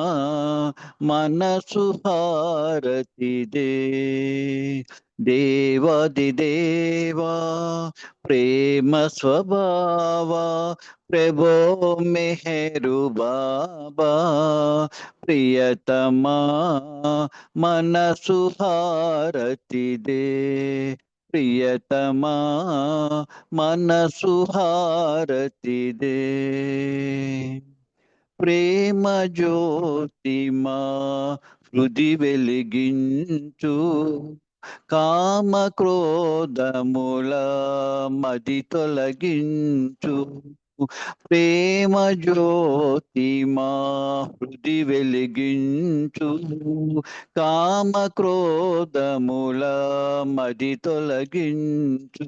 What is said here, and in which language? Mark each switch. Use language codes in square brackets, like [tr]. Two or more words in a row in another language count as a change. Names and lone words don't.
[hi] मनसु हारति दे देवादिदेवा प्रेम स्वभावा प्रभो मेहरु बाबा प्रियतमा मनसु हारति दे प्रियतमा मनसु हारति दे [te] ప్రేమ జ్యోతిమా హృది వెలిగించు కామ క్రోధముల మది తొలగించు ప్రేమ జ్యోతి మా హృది వెలిగించు, కామ క్రోధముల మది తొలగించు.